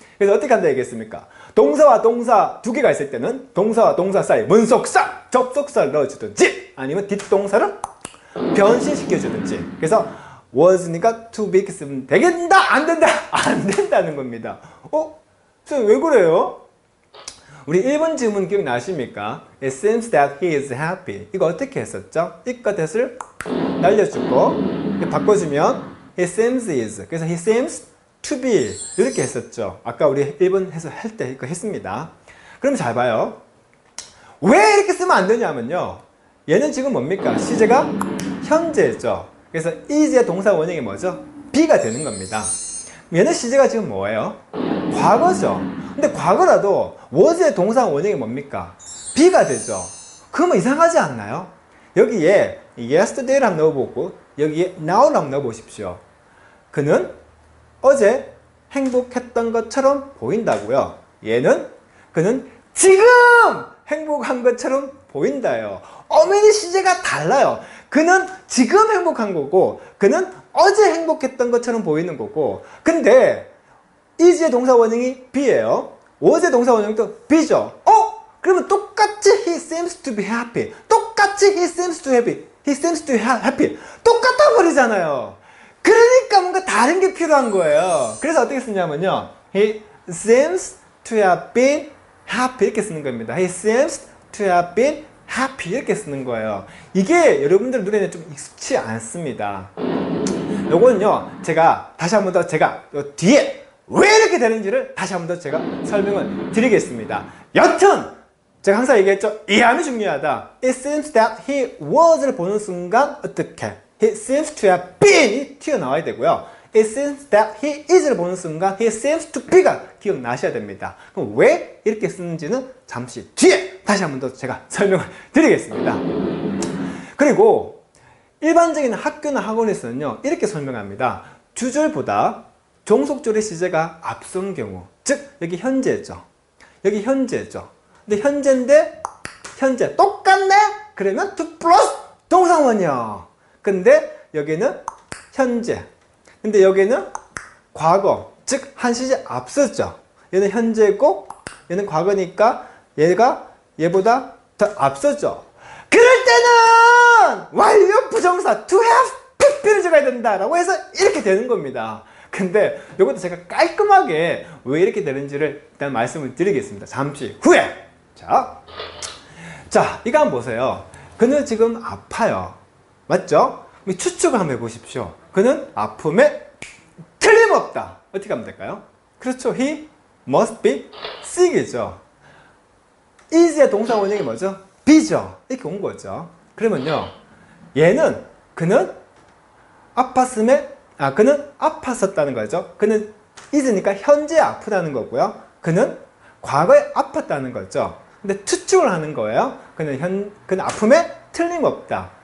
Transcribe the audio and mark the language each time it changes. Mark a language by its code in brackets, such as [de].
[ko] 그래서 어떻게 한다 얘기했습니까? 동사와 동사 두 개가 있을 때는 동사와 동사 사이 문속사, 접속사를 넣어주든지 아니면 뒷동사를 변신시켜주든지. 그래서 was니까 to be 쓰면 되겠다? 안 된다? 안 된다는 겁니다. 선생님 왜 그래요? 우리 1번 질문 기억나십니까? [en] It seems that he is happy. [ko] 이거 어떻게 했었죠? it과 that을 날려주고 바꿔주면 he seems is. 그래서 [en] he seems to be [ko] 이렇게 했었죠. 아까 우리 1번 해석할 때 이거 했습니다. 그럼 잘 봐요. 왜 이렇게 쓰면 안 되냐면요. 얘는 지금 뭡니까? 시제가 현재죠. 그래서 is의 동사 원형이 뭐죠? be가 되는 겁니다. 얘는 시제가 지금 뭐예요? 과거죠. 근데 과거라도 was의 동사 원형이 뭡니까? be가 되죠. 그러면 이상하지 않나요? 여기에 yesterday를 한번 넣어보고 여기에 now를 한번 넣어보십시오. 그는 어제 행복했던 것처럼 보인다고요. 얘는 그는 지금 행복한 것처럼 보인다요. 어민이 시제가 달라요. 그는 지금 행복한 거고 그는 어제 행복했던 것처럼 보이는 거고. 근데 is의 동사 원형이 be예요. was의 동사 원형도 be죠. 그러면 똑같이 [en] he seems to be happy. [ko] 똑같이 [en] he seems to happy. he seems to be happy. [ko] 똑같아 버리잖아요. 그러니까 뭔가 다른 게 필요한 거예요. 그래서 어떻게 쓰냐면요. [en] he seems to have been happy [ko] 이렇게 쓰는 겁니다. [en] he seems to have been happy [ko] 이렇게 쓰는 거예요. 이게 여러분들 눈에는 좀 익숙치 않습니다. 요거는요, 제가 다시 한 번 더 제가 뒤에 왜 이렇게 되는지를 다시 한 번 더 제가 설명을 드리겠습니다. 여튼 제가 항상 얘기했죠. 이해함이 중요하다. [en] It seems that he was를 [ko] 보는 순간 어떻게? [en] He seems to have been이 [ko] 튀어나와야 되고요. [en] It seems that he is를 [ko] 보는 순간 [en] he seems to be가 [ko] 기억나셔야 됩니다. 그럼 왜 이렇게 쓰는지는 잠시 뒤에 다시 한 번 더 제가 설명을 드리겠습니다. 그리고 일반적인 학교나 학원에서는요, 이렇게 설명합니다. 주절보다 종속절의 시제가 앞선 경우, 즉 여기 현재죠. 여기 현재죠. 근데 현재인데 현재 똑같네? 그러면 to 플러스 동사원형. 근데 여기는 현재. 근데 여기는 과거, 즉 한 시제 앞섰죠. 얘는 현재고 얘는 과거니까 얘가 얘보다 더 앞섰죠. 그럴 때는 완료 부정사 to have pp를 적어야 된다라고 해서 이렇게 되는 겁니다. 근데 이것도 제가 깔끔하게 왜 이렇게 되는지를 일단 말씀을 드리겠습니다. 잠시 후에. 자, 이거 한번 보세요. 그는 지금 아파요. 맞죠? 추측을 한번 해보십시오. 그는 아픔에 틀림없다. 어떻게 하면 될까요? 그렇죠. [en] He must be sick이죠. [ko] is의 동사 원형이 뭐죠? be죠. 이렇게 온 거죠. 그러면요, 얘는 그는 아팠음에 그는 아팠었다는 거죠. 그는 is니까 현재 아프다는 거고요. 그는 과거에 아팠다는 거죠. 근데 추측을 하는 거예요. 그는 아픔에 틀림없다.